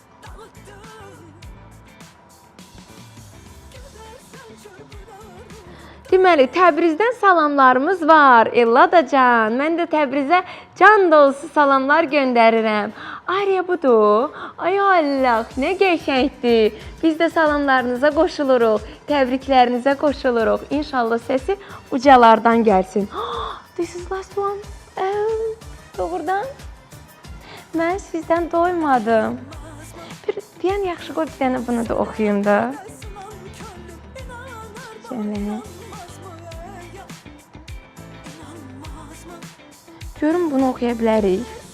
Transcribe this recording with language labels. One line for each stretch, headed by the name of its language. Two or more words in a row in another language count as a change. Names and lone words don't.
Azerbaijani: Deməli, Təbrizdən salamlarımız var. Ellada can, mən də Təbrizə can dolusu salamlar göndərirəm. Ariya budur. Ay Allah, nə qəşəngdir. Biz də salamlarınıza qoşuluruq, təbriklərinizə qoşuluruq. İnşallah səsi ucalardan gəlsin.
English: This is last one.
Azerbaijani: Doğrudan. Mən sizdən doymadım. Deyən yaxşı qoy bir dənə bunu da oxuyum da. Görün bunu oxuya bilərik.